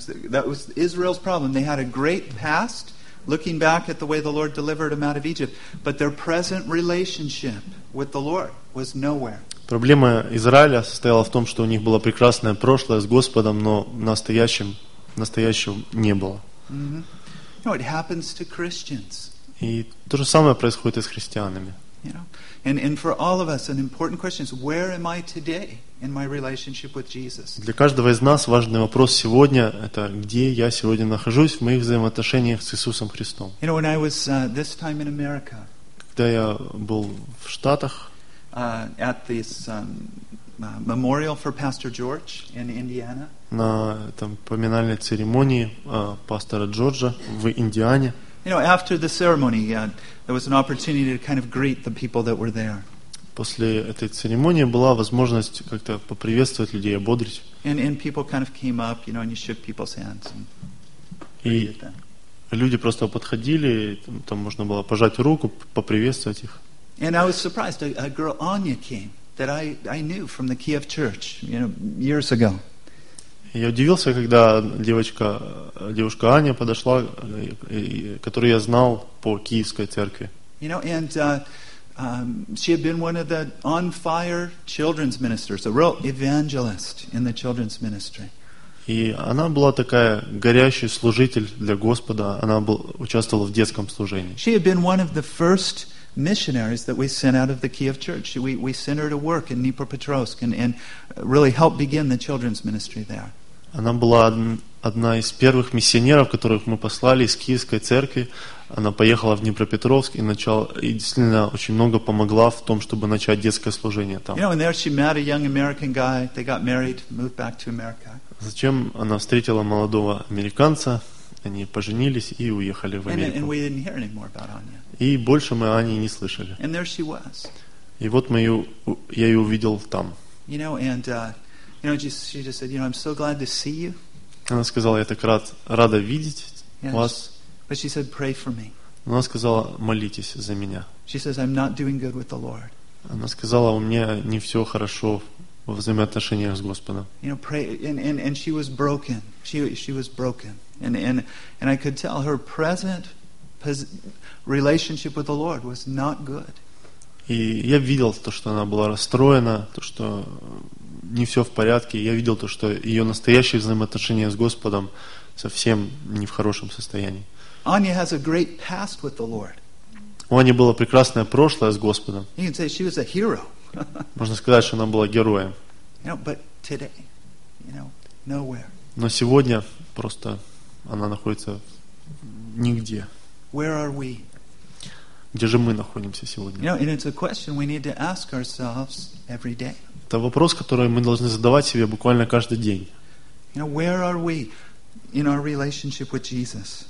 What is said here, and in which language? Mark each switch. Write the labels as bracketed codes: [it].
[en] That was Israel's problem. They had a great past, looking back at the way the Lord delivered them out of Egypt, but their present relationship with the Lord was nowhere. [ru] Проблема Израиля состояла в том, что у них было прекрасное прошлое с Господом, но настоящего не было. [en] Mm-hmm. You know, it happens to Christians. [ru] И то же самое происходит и с христианами. [en] You know, and for all of us, an important question is: where am I today in my relationship with Jesus? [ru] Для каждого из нас важный вопрос сегодня – это где я сегодня нахожусь в моих взаимоотношениях с Иисусом Христом. [en] You know, when I was this time in America, [ru] когда я был в Штатах, [en] at this memorial for Pastor George in Indiana, [ru] на там, поминальной церемонии пастора Джорджа в Индиане. [en] You know, after the ceremony, there was an opportunity to kind of greet the people that were there. [ru] После этой церемонии была возможность как-то поприветствовать людей, ободрить. [en] And people kind of came up, you know, and you shook people's hands and greeted them. [ru] Люди просто подходили, там можно было пожать руку, поприветствовать их. [en] And I was surprised, a girl Anya came that I knew from the Kiev church, you know, years ago. [ru] Я удивился, когда девушка Аня подошла, которую я знал по Киевской церкви. [en] You know, and she had been one of the on fire children's ministers, a real evangelist in the children's ministry. [ru] И она была такая горящий служитель для Господа. Она участвовала в детском служении. [en] She had been one of the first missionaries that we sent out of the Kiev church. We sent her to work in Dnipropetrovsk and really helped begin the children's ministry there. [ru] Она была одна из первых миссионеров, которых мы послали из Киевской церкви. Она поехала в Днепропетровск и действительно очень много помогла в том, чтобы начать детское служение там. [en] You know, and there she met a young American guy. They got married, moved back to America. [ru] Затем она встретила молодого американца, они поженились и уехали в Америку. [en] And we didn't hear anymore about Anya. [ru] И больше мы о Ане не слышали. [en] And there she was. [ru] И вот я ее увидел там. [en] You know, and, you know, she just said, you know, I'm so glad to see you. [ru] Она сказала, я так рада видеть вас. [en] But she said, pray for me. [ru] Она сказала, молитесь за меня. [en] She says, I'm not doing good with the Lord. [ru] Она сказала, у меня не все хорошо во взаимоотношениях с Господом. [en] You know, pray, and she was broken. She was broken, and I could tell her present relationship with the Lord was not good. [ru] И я видел то, что она была расстроена, то, что не все в порядке. Я видел то, что ее настоящие взаимоотношения с Господом совсем не в хорошем состоянии. [en] Anya has a great past with the Lord. [ru] У Ани было прекрасное прошлое с Господом. [en] You can say she was a hero. [ru] Можно сказать, что она была героем. [en] You know, but today, you know, nowhere. [ru] Но сегодня просто она находится нигде. [en] Where are we? [ru] Где же мы находимся сегодня? [en] You know, and it's a question we need to ask ourselves every day. [ru] Это вопрос, который мы должны задавать себе буквально каждый день. [en] You know, where are we in our relationship with Jesus?